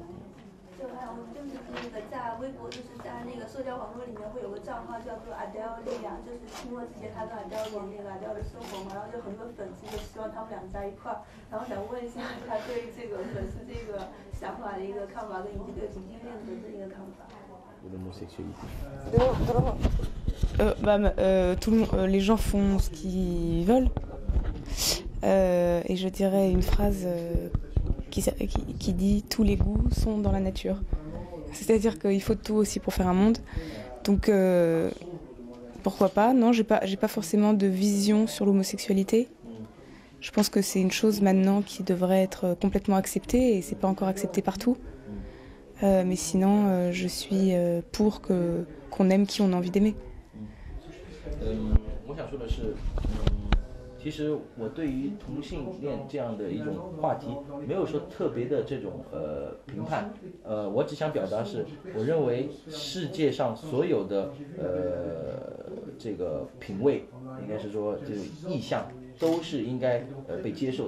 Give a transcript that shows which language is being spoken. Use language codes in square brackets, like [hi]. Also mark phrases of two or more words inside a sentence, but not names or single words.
[zh] 就还有就是那个在微博，就是在那个社交网络里面会有个账号叫做 Adele 力量，就是期末之前他跟 Adele 演那个 Adele 的生活嘛，然后就很多粉丝就希望他们俩在一块儿，然后想问一下他对这个粉丝这个想法的一个看法，跟这个同性恋的这一个看法。 [fr] Les gens font ce qu'ils veulent, et je dirais une phrase qui dit tous les goûts sont dans la nature. C'est-à-dire qu'il faut de tout aussi pour faire un monde. Donc pourquoi pas? Non, j'ai pas forcément de vision sur l'homosexualité. Je pense que c'est une chose maintenant qui devrait être complètement acceptée, et c'est pas encore accepté partout. Mais sinon, je suis pour qu'on aime qui on a envie d'aimer. [zh] 我想说的是，其实我对于同性恋这样的一种话题，没有说特别的这种评判。我只想表达是，我认为世界上所有的这个品味，应该是说这个意向，都是应该被接受的。